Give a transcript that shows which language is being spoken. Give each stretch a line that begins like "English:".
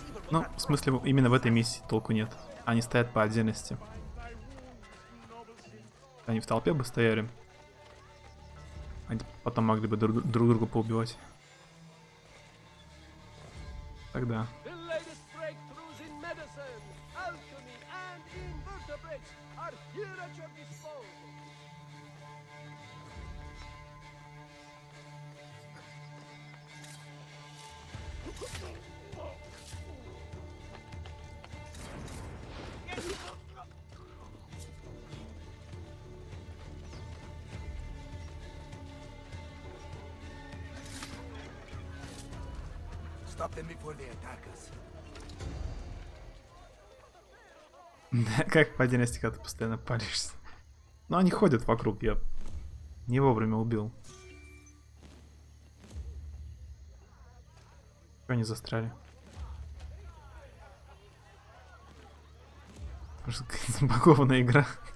Russian: Ну, в смысле, именно в этой миссии толку нет. Они стоят по отдельности. Они в толпе бы стояли. Они потом могли бы друг друга поубивать. Тогда.
English: The latest breakthroughs in medicine, alchemy, and invertebrates are here at your disposal. Stop them before they attack us.
Russian: Как по отдельности, когда ты постоянно палишься. Но они ходят вокруг, я не вовремя убил. Чего они застряли? Может, какая-то забагованная игра.